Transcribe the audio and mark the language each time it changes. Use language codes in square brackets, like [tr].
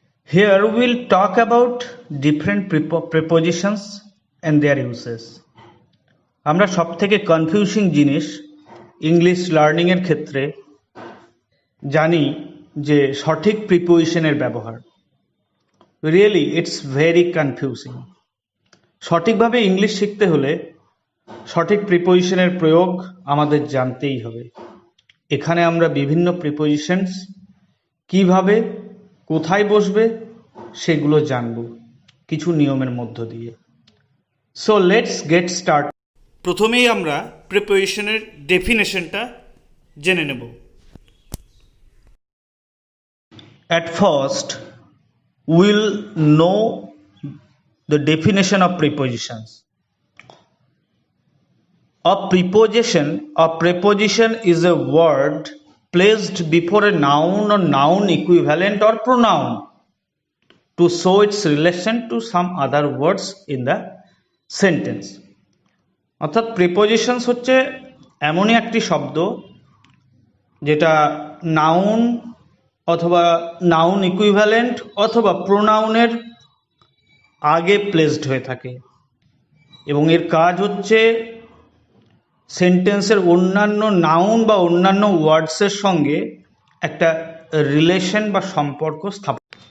[en] Here we'll talk about different prepositions and their uses. [bn] আমরা সবথেকে confusing জিনিস English learning এর ক্ষেত্রে জানি যে সঠিক প্রিপোজিশনের ব্যবহার। [en] Really it's very confusing. [bn] সঠিকভাবে ইংলিশ শিখতে হলে সঠিক প্রিপোজিশনের প্রয়োগ আমাদের জানতেই হবে। এখানে আমরা বিভিন্ন প্রিপোজিশনস কিভাবে কোথায় বসবে সেগুলো জানব কিছু নিয়মের মধ্য দিয়ে। [en] So let's get start. [bn] প্রথমেই আমরা প্রিপোজিশনের ডেফিনেশনটা জেনে নেব। [en] At first we'll know the definition of prepositions. A preposition is a word placed before a noun or noun equivalent or pronoun to show its relation to some other words in the sentence. [bn] অর্থাৎ prepositions হচ্ছে এমনই একটি শব্দ যেটা noun অথবা noun equivalent অথবা প্রোনাউনের আগে placed হয়ে থাকে এবং এর কাজ হচ্ছে সেন্টেন্সের অন্যান্য নাউন বা অন্যান্য ওয়ার্ডসের সঙ্গে একটা রিলেশন বা সম্পর্ক স্থাপন।